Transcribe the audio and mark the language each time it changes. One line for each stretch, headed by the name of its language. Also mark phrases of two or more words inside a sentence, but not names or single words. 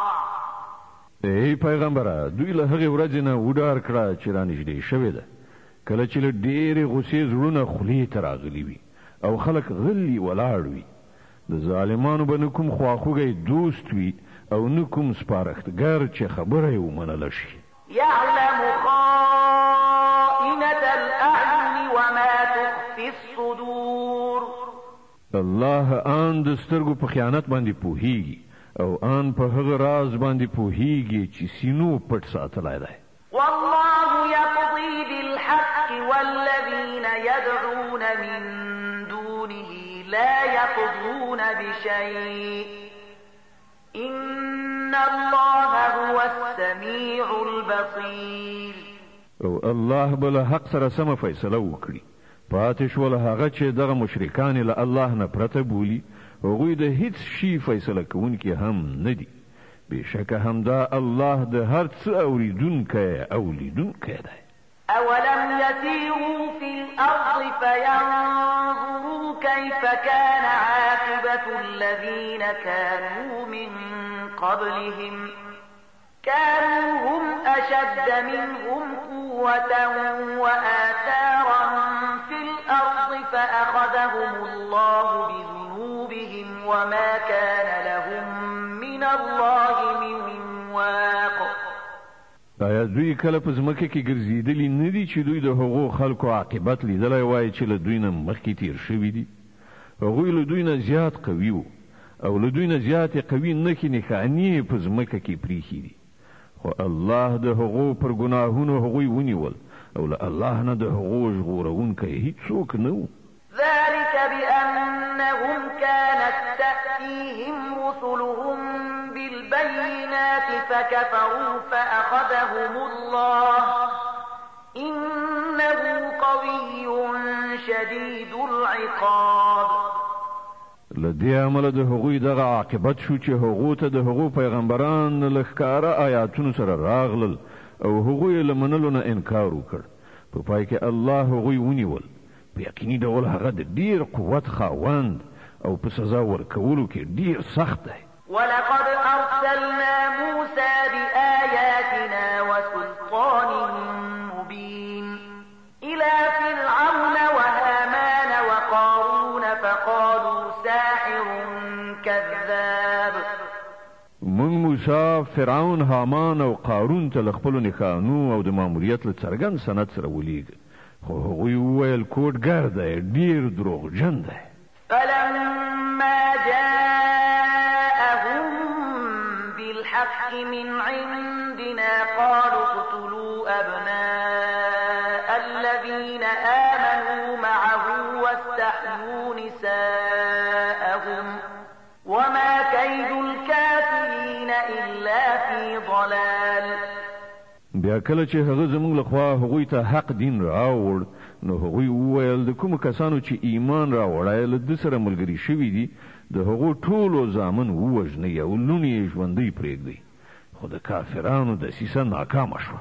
Pashto: ای پیغمبره دوی له هغې ورځې نه وډار کړه چې رانږدې شوې ده کله چې له ډېرې غوسې زړونه خولې ته راغلي وي او خلک غلي ولاړ وي. د ظالمانو به نه کوم خواخوږی دوست وي او نه کوم سپارښتګر چې خبره یې ومنله شي.
Arabic: يعلم خائنة في الصدور
Pashto: الله آن د سترګو په خیانت باندې پوهیږي او آن په هغه راز باندې پوهیږي چې سینو پټ ساتلی دی.
Arabic: والله يقضي بالحق والذين يدعون من دونه لا يقضون بشيء إن الله هو السميع البصير.
Pashto: او الله بل حق سره سم فیصله وکړي. پاتې شول هغه چې دغه مشرکان له الله نه پرته بولي هغوی د هیڅ شي فیصله کوونکي هم نه دي. بشکه همدا الله د هر څه اوریدونکی او لیدونکی دی.
Arabic: أولم يسيروا في الأرض فينظروا كيف كان عاقبة الذين كانوا من قبلهم كانوا هم أشد منهم قوة وآثارا في الأرض فأخذهم الله بذنوبهم وما كان لهم من الله من واق.
Pashto: آیا دوی کله په ځمکه کې ګرځېدلي نه دي چې دوی د هغو خلکو عاقبت لیدلی وای چې له دوی نه مخکې تیر شوي دي؟ هغوی له دوی نه زیات قوي وو او له دوی نه زیاتې قوي نښې نښانې په ځمکه کې پریښي دي. خو الله د هغو پر ګناهونو هغوی ونیول او له الله نه د هغو ژغورونکی هیڅوک نه و.
Arabic: ذلك بأنهم كانت تأتيهم رسلهم بالبينات فكفروا فأخذهم الله إنه قوي شديد العقاب.
Pashto: لدې عمله د هغوی دغه عاقبت شو چې هغو ته د هغو پیغمبران له ښکاره آیاتونو سره راغلل او هغوی له منلو نه انکار وکړ. په پای کې الله هغوی ونیول. په یقیني ډول هغه د ډیر قوت خاوند او په سزا ورکولو کې ډیر سخت دی.
Arabic: ولقد أرسلنا موسى بآياتنا وسلطان مبين إلى فرعون وهامان وقارون فقالوا ساحر كذاب.
Pashto: موږ موسی فرعون هامان او قارون ته له خپلو نښانو او د ماموریت له څرګند سند سره ولیږه خو هغوی وویل کوډګر دی ډیر دروغجن دی.
Arabic: فلما جاءهم بالحق من عندنا قالوا اقتلوا أبناء الذين آمنوا معه واستحيوا نساءهم وما كيد الكافرين إلا في ضلال.
Pashto: بیا کله چې هغه زموږ لخوا هغوی ته حق دین راوړ نو هغوی وویل د کومو کسانو چې ایمان راوړی له ده سره ملګري شوي دي د هغو ټولو زامن ووژنئ او لوڼې یې ژوندۍ پرېږدئ. خو د کافرانو دسیسه ناکامه شوه.